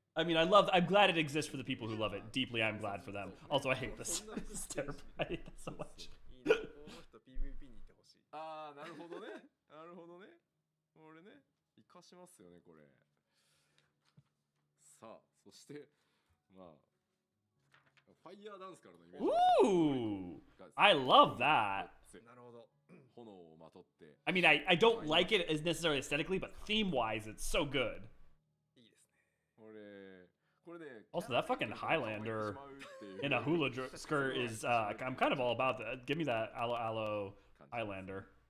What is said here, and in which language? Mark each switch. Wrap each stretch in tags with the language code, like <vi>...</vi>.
<en>I mean, I'm glad it exists for the people who love it. Deeply, I'm glad for them. Also, I hate this. This is terrible. I hate this so much.</en> <ja>いいね。この人 PVP に行ってほしい。ああ、なるほどね。なるほどね。これね、活かしますよね、これ。さあ、そして、まあ、ファイヤーダンスからのイメージ</ja> <en>Ooh, I love that.</en> <ja>なるほど。炎をまとって。</ja> <en>I mean, I don't like it as necessarily aesthetically, but theme-wise, it's so good.</en> <ja>いいですね。これね。</ja> <en>Also, that fucking Highlander in a hula skirt is, I'm kind of all about that. Give me that aloe Highlander.</en>